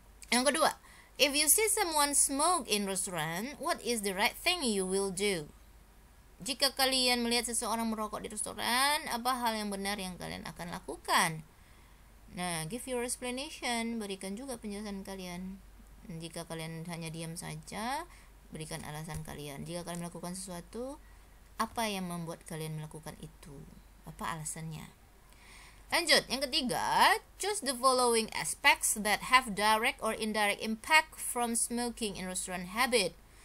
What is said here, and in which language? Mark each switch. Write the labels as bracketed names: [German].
[Indonesian] Yang kedua, [English] if you see someone smoke in restaurant, what is the right thing you will do? [Indonesian] Jika kalian melihat seseorang merokok di restoran, apa hal yang benar yang kalian akan lakukan? Nah, [English] give your explanation, [Indonesian] berikan juga penjelasan kalian. Jika kalian hanya diam saja, berikan alasan kalian. Jika kalian melakukan sesuatu, apa yang membuat kalian melakukan itu? Apa alasannya? Lanjut, yang ketiga, [English] choose the following aspects that have direct or indirect impact from smoking in restaurant habit.